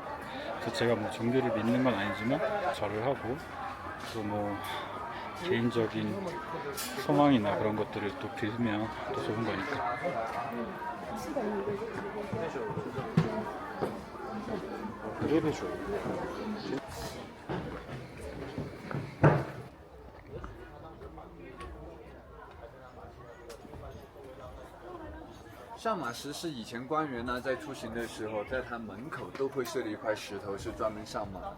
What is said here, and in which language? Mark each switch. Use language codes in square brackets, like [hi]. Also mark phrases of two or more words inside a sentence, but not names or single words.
[ko] 그래서 제가 뭐 종교를 믿는 건 아니지만 절을 하고 또 뭐 개인적인 소망이나 그런 것들을 또 빌면 또 좋은 거니까. 그래도 [zh] 上马石是以前官员呢在出行的时候，在他门口都会设立一块石头，是专门上马的。